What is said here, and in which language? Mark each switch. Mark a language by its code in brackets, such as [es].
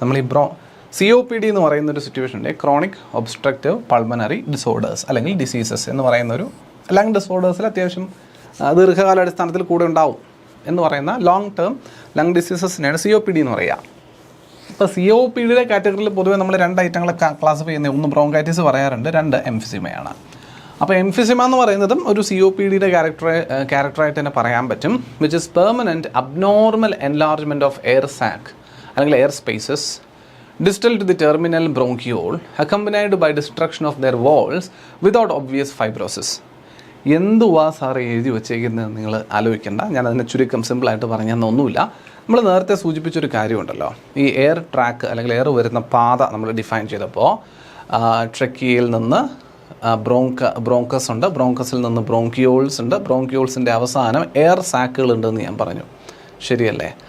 [ml] നമ്മൾ ഈ COPD എന്ന് പറയുന്നൊരു സിറ്റുവേഷൻ ഉണ്ട്, ക്രോണിക് ഒബ്സ്ട്രക്റ്റീവ് പൾമണറി ഡിസോർഡേഴ്സ് അല്ലെങ്കിൽ ഡിസീസസ് എന്ന് പറയുന്നൊരു ലങ് ഡിസോർഡേഴ്സിൽ അത്യാവശ്യം ദീർഘകാലാടിസ്ഥാനത്തിൽ കൂടെ ഉണ്ടാവും എന്ന് പറയുന്ന ലോങ് ടേം ലങ് ഡിസീസസിനെയാണ് COPD എന്ന് പറയുക. ഇപ്പോൾ COPDയുടെ കാറ്റഗറിയിൽ പൊതുവേ നമ്മൾ 2 ഐറ്റങ്ങളെ ക്ലാസിഫൈ ചെയ്യുന്നത്, ഒന്ന് ബ്രോങ്കൈറ്റിസ് പറയാറുണ്ട്, 2 എംഫിസിമയാണ്. അപ്പോൾ എംഫിസിമ എന്ന് പറയുന്നതും ഒരു COPDയുടെ ക്യാരക്ടറായിട്ട് തന്നെ പറയാൻ പറ്റും. [en] Which is permanent abnormal enlargement of air sac അല്ലെങ്കിൽ air spaces distal to the terminal bronchiole accompanied by destruction of their walls without obvious fibrosis. [ml] എന്തുവാ സാറ് എഴുതി വെച്ചേക്കുന്നത് നിങ്ങൾ ആലോചിക്കേണ്ട. ഞാനതിനെ ചുരുക്കം സിമ്പിളായിട്ട് പറഞ്ഞൊന്നുമില്ല. നമ്മൾ നേരത്തെ സൂചിപ്പിച്ചൊരു കാര്യമുണ്ടല്ലോ, ഈ എയർ ട്രാക്ക് അല്ലെങ്കിൽ എയർ വരുന്ന പാത നമ്മൾ ഡിഫൈൻ ചെയ്തപ്പോൾ ട്രക്കിയയിൽ നിന്ന് ബ്രോങ്കസ് ഉണ്ട്, ബ്രോങ്കസിൽ നിന്ന് ബ്രോങ്കിയോൾസ് ഉണ്ട്, ബ്രോങ്കിയോൾസിൻ്റെ അവസാനം എയർ സാക്കുകളുണ്ടെന്ന് ഞാൻ പറഞ്ഞു, ശരിയല്ലേ?